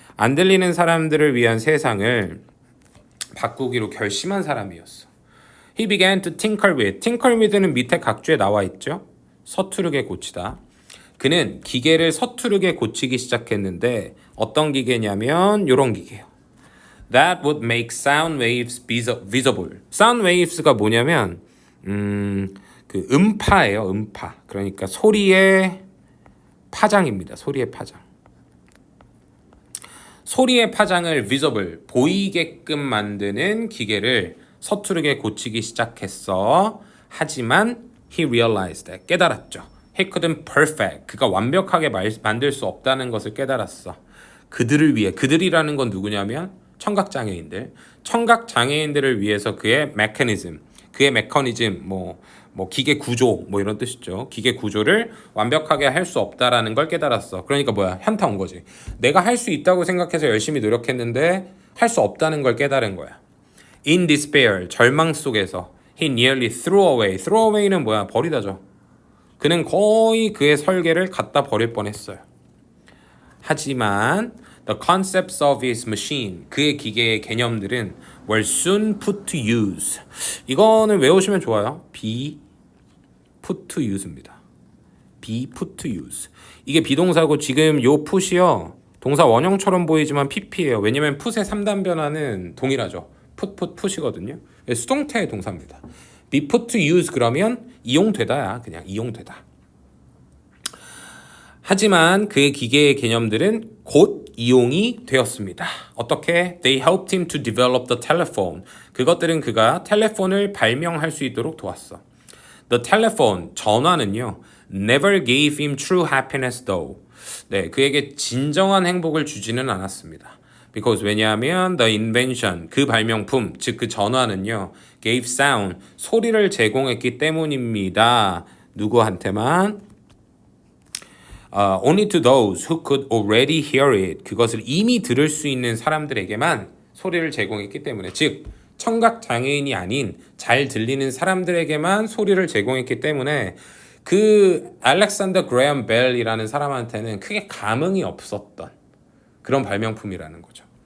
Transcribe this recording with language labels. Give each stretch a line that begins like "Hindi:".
Korean: 안 들리는 사람들을 위한 세상을 바꾸기로 결심한 사람이었어.
English: He began to tinker with. tinker with는 밑에 각주에 나와 있죠.
Korean: 서투르게 고치다. 그는 기계를 서투르게 고치기 시작했는데 어떤 기계냐면 이런 기계요.
English: That would make sound waves visible.
Korean: Sound waves가 뭐냐면 그 음파예요. 음파. 그러니까 소리의 파장입니다. 소리의 파장. 소리의 파장을 visible, 보이게끔 만드는 기계를 서투르게 고치기 시작했어.
English: 하지만 he realized that. 깨달았죠. He couldn't perfect.
Korean: 그가 완벽하게 만들 수 없다는 것을 깨달았어. 그들을 위해. 그들이라는 건 누구냐면 청각장애인들. 청각장애인들을 위해서 그의 메커니즘. 그의 메커니즘, 뭐 기계 구조, 뭐 이런 뜻이죠. 기계 구조를 완벽하게 할 수 없다라는 걸 깨달았어. 그러니까 뭐야? 현타 온 거지. 내가 할 수 있다고 생각해서 열심히 노력했는데 할 수 없다는 걸 깨달은 거야.
English: In despair, 절망 속에서 he nearly threw away.
Korean: throw away는 뭐야? 버리다죠. 그는 거의 그의 설계를 갖다 버릴 뻔했어요.
English: 하지만 the concepts of his machine, 그의 기계의 개념들은 were soon put to use.
Korean: 이거는 외우시면 좋아요.
English: be put to use입니다. be put to use.
Korean: 이게 비동사고 지금 요 put이요. 동사 원형처럼 보이지만 pp예요. 왜냐면 put의 3단 변화는 동일하죠. put이거든요. 수동태의 동사입니다.
English: be put to use 그러면 이용되다야.
Korean: 그냥 이용되다. 하지만 그의 기계의 개념들은 곧 이용이 되었습니다. 어떻게?
English: They helped him to develop the telephone. 그것들은 그가 텔레폰을 발명할 수 있도록 도왔어. The telephone, 전화는요. Never gave him true happiness though.
Korean: 네, 그에게 진정한 행복을 주지는 않았습니다. Because 왜냐하면 the invention, 그 발명품, 즉 그 전화는요. gave sound, 소리를 제공했기 때문입니다. 누구한테만?
English: Only to those who could already hear it.
Korean: 그것을 이미 들을 수 있는 사람들에게만 소리를 제공했기 때문에, 즉 청각 장애인이 아닌 잘 들리는 사람들에게만 소리를 제공했기 때문에 그 알렉산더 그레엄 벨이라는 사람한테는 크게 감흥이 없었던 그런 발명품이라는 거죠.